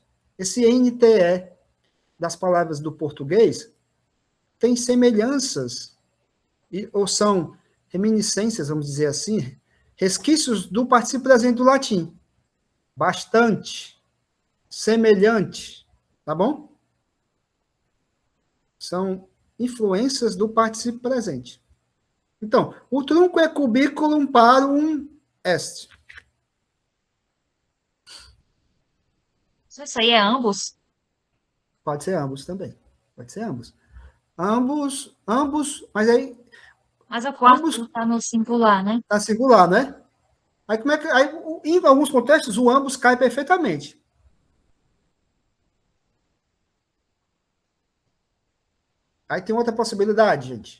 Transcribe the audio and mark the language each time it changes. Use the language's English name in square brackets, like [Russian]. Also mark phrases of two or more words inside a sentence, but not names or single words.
[Portuguese] Esse NTE das palavras do português tem semelhanças, ou são reminiscências, vamos dizer assim, resquícios do particípio presente do latim. Bastante, semelhante, tá bom? São influências do particípio presente. Então, [Latin] utrumque cubiculum parvum est. [Portuguese] Isso aí é ambos? Pode ser ambos também. Pode ser ambos. Ambos, mas aí Mas o quarto ambos está no singular, né? tá singular, né? Aí como é que aí, em alguns contextos o ambos cai perfeitamente. Aí tem outra possibilidade, gente.